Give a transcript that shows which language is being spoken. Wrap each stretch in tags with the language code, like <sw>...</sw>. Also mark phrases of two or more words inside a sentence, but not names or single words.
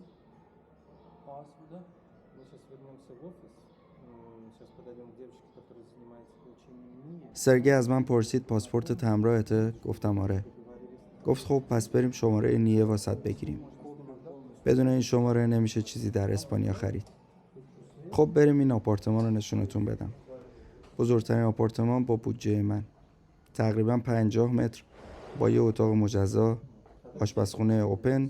<ru>Паспорт, да? Мы сейчас вернемся в офис. Сейчас подойдем к девочке, которая занимается получением НИИ.</ru> <fa>سرگئی از من پرسید پاسپورت همراهته؟ گفتم آره. گفت خب پس بریم شماره نیه واسط بگیریم. بدون این شماره نمیشه چیزی در اسپانیا خرید. خب بریم این آپارتمان رو نشونتون بدم. بزرگترین آپارتمان با بودجه من. تقریبا 50 متر با یه اتاق مجزا، آشپزخونه اوپن.</fa>